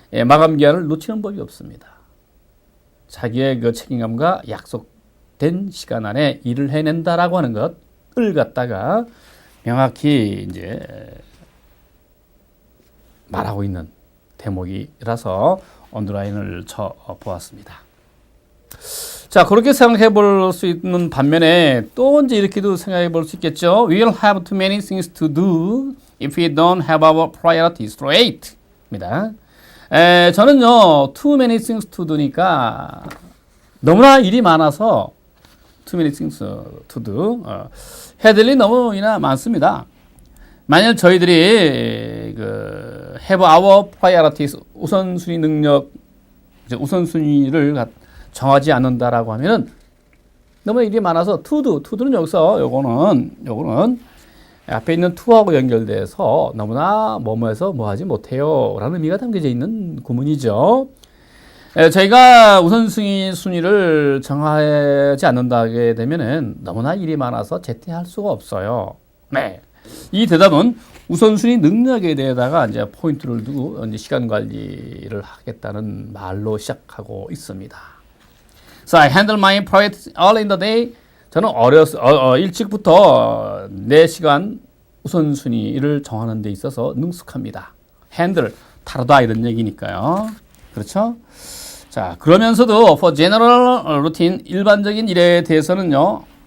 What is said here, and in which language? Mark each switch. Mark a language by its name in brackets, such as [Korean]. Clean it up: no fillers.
[Korean] 마감 기한을 놓치는 법이 없습니다. 자기의 그 책임감과 약속된 시간 안에 일을 해낸다라고 하는 것을 갖다가 명확히 이제 말하고 있는 대목이라서 언더라인을 쳐 보았습니다. 자, 그렇게 생각해 볼 수 있는 반면에 또 이제 이렇게도 생각해 볼 수 있겠죠. [English] We will have too many things to do if we don't have our priorities straight. [Korean] 입니다. [English] 저는요, too many things to do니까 [Korean] 너무나 일이 많아서 [English] too many things to do. [Korean] 해야 될 일이 너무나 많습니다. 만약 저희들이 그 [English] have our priorities [Korean] 우선순위 능력, 우선순위를 정하지 않는다라고 하면은 너무 일이 많아서 to는 여기서 요거는 앞에 있는 to하고 연결돼서 너무나 뭐뭐해서 뭐하지 못해요 라는 의미가 담겨져 있는 구문이죠. 저희가 우선순위를 정하지 않는다게 되면은 너무나 일이 많아서 제때할 수가 없어요. 네. 이 대답은 우선순위 능력에 대해다가 이제 포인트를 두고 이제 시간 관리를 하겠다는 말로 시작하고 있습니다. [English] So I handle my priorities early in the day. [Korean] 저는 일찍부터 내 시간 우선순위를 정하는 데 있어서 능숙합니다. handle, 다루다 이런 얘기니까요. 그렇죠? 자, 그러면서도 [English] for general routine, [Korean] 일반적인 일에 대해서는요.